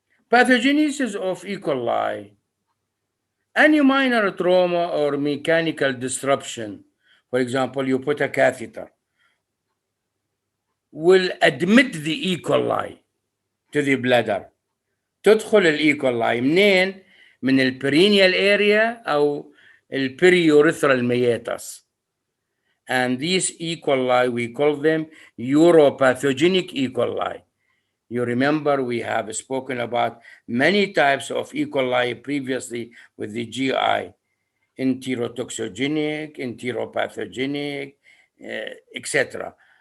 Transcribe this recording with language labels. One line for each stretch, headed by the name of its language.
English: Pathogenesis of E. coli. Any minor trauma or mechanical disruption, for example, you put a catheter, will admit the E. coli to the bladder.
Arabic: تدخل الإي كولاي منين؟ من البرينيال area أو البريوريثرال meatus.
English: And these E. coli, we call them uropathogenic E. coli. You remember we have spoken about many types of E. coli previously with the GI, enterotoxogenic, enteropathogenic, etc.